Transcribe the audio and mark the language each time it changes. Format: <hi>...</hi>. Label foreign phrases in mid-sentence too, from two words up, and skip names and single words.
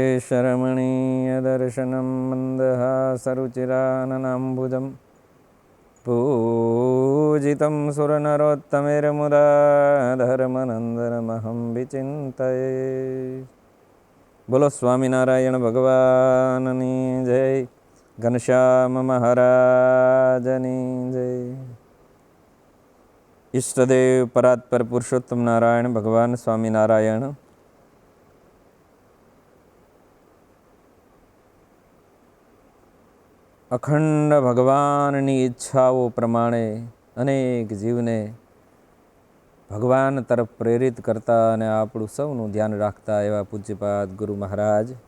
<sa>रमणीयदर्शनं मन्दहासरुचिराननाम्बुजं पूजितं सुरनरोत्तमैर्मुदा धर्मनन्दनमहं विचिन्तये।</sa> <gu>બોલો સ્વામિનારાયણ ભગવાનની જય, ઘનશ્યામ મહારાજની જય। ઇષ્ટદેવ પરાત્પર પુરુષોત્તમ નારાયણ ભગવાન સ્વામિનારાયણ અખંડ ભગવાનની ઈચ્છાઓ પ્રમાણે અનેક જીવને ભગવાન તરફ પ્રેરિત કરતા અને આપણું સૌનું ધ્યાન રાખતા એવા પૂજ્યપાદ ગુરુ મહારાજ,</gu>